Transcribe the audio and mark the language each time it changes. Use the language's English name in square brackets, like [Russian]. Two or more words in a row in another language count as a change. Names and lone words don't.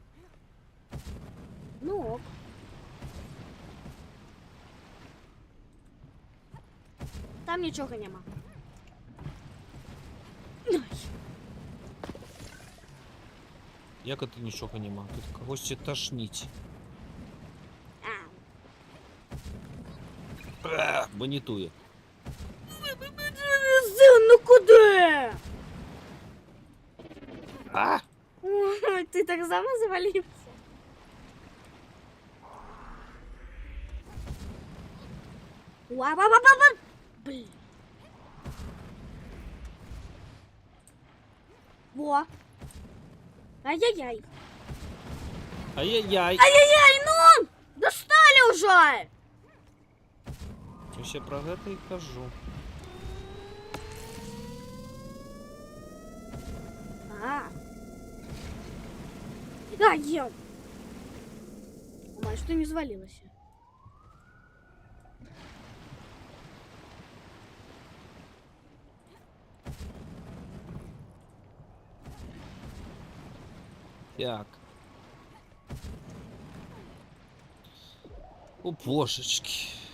[Belarusian] Ну ок. Там нічога няма. Як это нічога няма? Тут кагосьці ташніць. Банітуе. [Ukrainian] Ну куди? А! Ой, ти так само завалився. Ва-ва-ва-ва-ва! [Russian] Блін. [Belarusian] Во. Ай-яй-яй. Ай-яй-яй! [Russian] Ай-яй-яй, ну! Достали уже! [Ukrainian] Ось я про гэта і кажу. А. [Russian] Да, ем. Мать, что не свалилось? [Ukrainian] Так. [Russian] О, божечки.